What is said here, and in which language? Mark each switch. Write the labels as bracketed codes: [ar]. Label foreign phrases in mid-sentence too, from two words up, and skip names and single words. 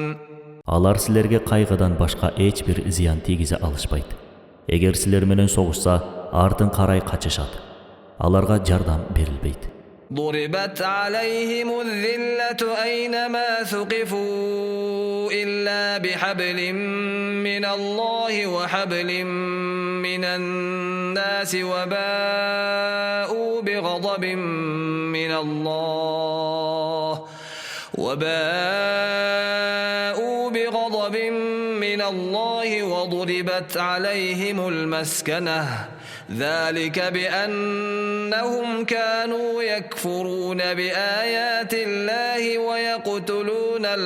[ky] Алар силерге кайгыдан башка эч бир зыян тийгизе алышпайт. Эгер силер менен согушса, артын карай качышат. Аларга жардам берилбейт. [ar] ضربت عليهم الذلة أينما ثقفوا إلا بحبل من الله وحبل من الناس وباءوا بغضب من الله وضربت عليهم المسكنة ذلك بأنهم كانوا يكفرون بآيات الله ويقتلون